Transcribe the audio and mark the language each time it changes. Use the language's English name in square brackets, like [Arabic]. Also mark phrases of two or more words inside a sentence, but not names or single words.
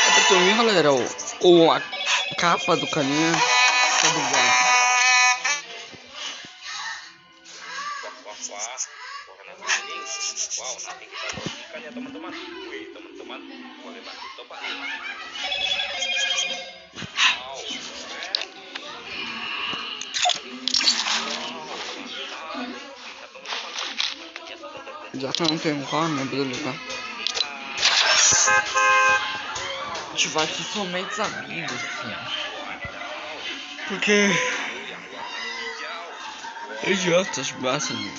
[Portuguese] também, galera, a capa do caninha tá do gato. [Indonesian] Wow, nanti kita bagikan ya teman-teman. Wih, teman-teman, boleh bantu coba nih. Wow, keren. [Portuguese] Já que eu não tenho carro, né? Beleza. A gente vai aqui somente amigos, porque idiotas basta.